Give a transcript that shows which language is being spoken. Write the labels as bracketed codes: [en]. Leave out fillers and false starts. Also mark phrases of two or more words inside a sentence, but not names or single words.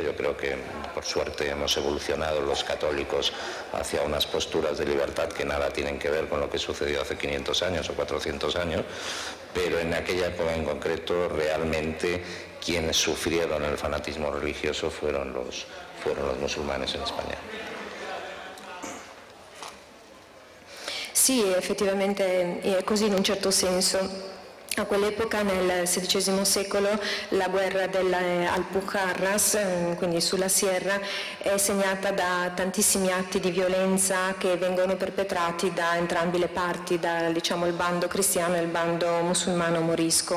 [es] Yo creo que por suerte hemos evolucionado los católicos hacia unas posturas de libertad que nada tienen que ver con lo que sucedió hace 500 años o 400 años, pero en aquella época en concreto realmente quienes sufrieron el fanatismo religioso fueron los musulmanes en España. [it] Sì, effettivamente è così in un certo senso. A quell'epoca, nel XVI secolo, la guerra dell'Alpujarras, quindi sulla Sierra, è segnata da tantissimi atti di violenza che vengono perpetrati da entrambe le parti, da diciamo, il bando cristiano e il bando musulmano morisco.